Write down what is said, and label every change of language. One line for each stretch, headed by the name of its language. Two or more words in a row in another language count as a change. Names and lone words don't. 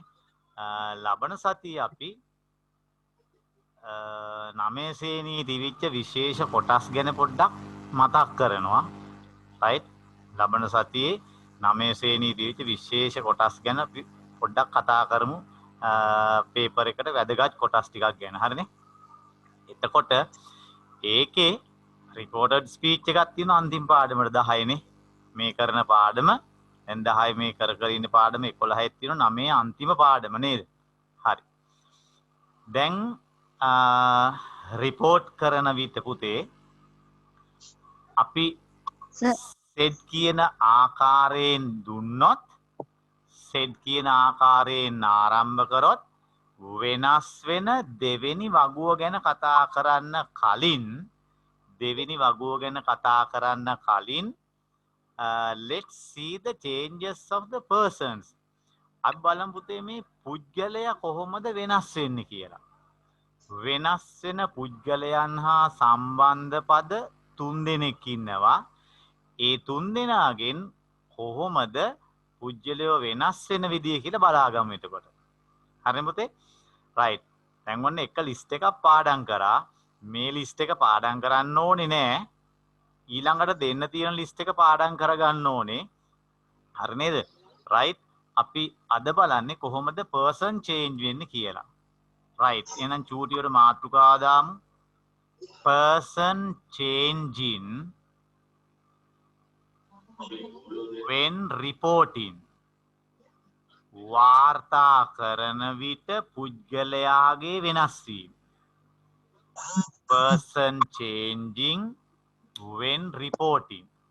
Sinhala: ලබන සතියේ අපි 9 ශ්‍රේණියේ තිබිච්ච විශේෂ කොටස් ගැන පොඩ්ඩක් මතක් කරනවා. right. ලබන සතියේ 9 ශ්‍රේණියේ තිබිච්ච විශේෂ කොටස් ගැන පොඩ්ඩක් කතා කරමු. පේපර් එකට වැදගත් කොටස් ටිකක් ගැන. හරිනේ? එතකොට ඒකේ
English: recorded speech
Sinhala: එකක් තියෙනවා අන්තිම පාඩමට 10 නේ. මේ කරන පාඩම දැන් 10 මේ කර ඉන්න පාඩම 11යි තියෙනවා 9 අන්තිම පාඩම නේද? හරි. දැන් report කරන විට පුතේ අපි said කියන ආකාරයෙන් දුන්නොත් said කියන ආකාරයෙන් ආරම්භ කරොත් වෙනස් වෙන දෙවෙනි වගුව ගැන කතා කරන්න කලින් දෙවෙනි වගුව ගැන කතා කරන්න කලින්
English: let's see the changes of the persons.
Sinhala: අපි බලමු පුතේ මේ පුද්ගලයා කොහොමද වෙනස් වෙන්නේ කියලා. වෙනස් වෙන පුද්ගලයන් හා සම්බන්ධ පද 3 දෙනෙක් ඉන්නවා. ඒ 3 දෙනාගෙන් කොහොමද පුද්ගලයෝ වෙනස් වෙන විදිය කියලා බලාගමු එතකොට. හරිද පුතේ? right. දැන් ඔන්න එක list එකක් පාඩම් කරා. මේ list එක පාඩම් කරන්න ඕනේ නෑ. ඊළඟට දෙන්න තියෙන list එක පාඩම් කරගන්න ඕනේ. හරි නේද? right. අපි අද බලන්නේ කොහොමද
English: person change
Sinhala: වෙන්නේ කියලා. right. එහෙනම් චූටියට මාතෘකාව දාමු.
English: person changing when reporting.
Sinhala: වාර්තා කරන විට පුද්ගලයාගේ වෙනස් වීම.
English: person changing when reporting.